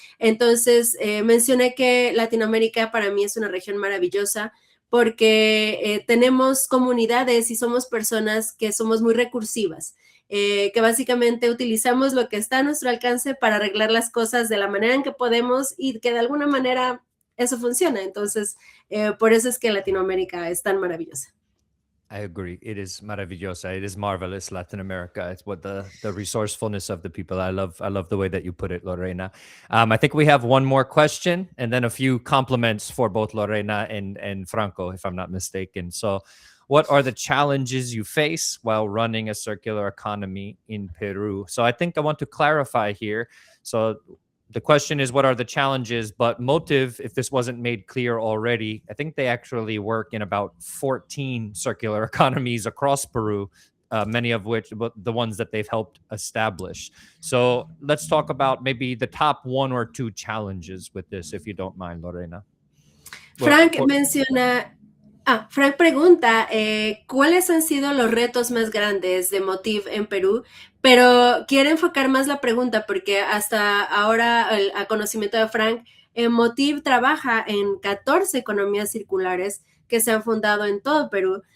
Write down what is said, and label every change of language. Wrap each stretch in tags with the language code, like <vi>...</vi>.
<es>Entonces, mencioné que Latinoamérica para mí es una región maravillosa, porque tenemos comunidades y somos personas que somos muy recursivas, que básicamente utilizamos lo que está a nuestro alcance para arreglar las cosas de la manera en que podemos y que de alguna manera eso funciona. Entonces, por eso es que Latinoamérica es tan maravillosa.</es> <en>I agree. It is maravillosa. It is marvelous, Latin America. It's what the resourcefulness of the people. I love the way that you put it, Lorena. I think we have one more question and then a few compliments for both Lorena and Franco, if I'm not mistaken. So, what are the challenges you face while running a circular economy in Peru? So, I think I want to clarify here. So, the question is, what are the challenges? But Motive, if this wasn't made clear already, I think they actually work in about 14 circular economies across Peru, many of which, but the ones that they've helped establish. So let's talk about maybe the top one or two challenges with this, if you don't mind, Lorena.</en> <es>Frank menciona... Frank pregunta, ¿cuáles han sido los retos más grandes de Motiv en Perú? Pero quiere enfocar más la pregunta porque hasta ahora, a conocimiento de Frank, Motiv trabaja en 14 economías circulares que se han fundado en todo Perú.</es>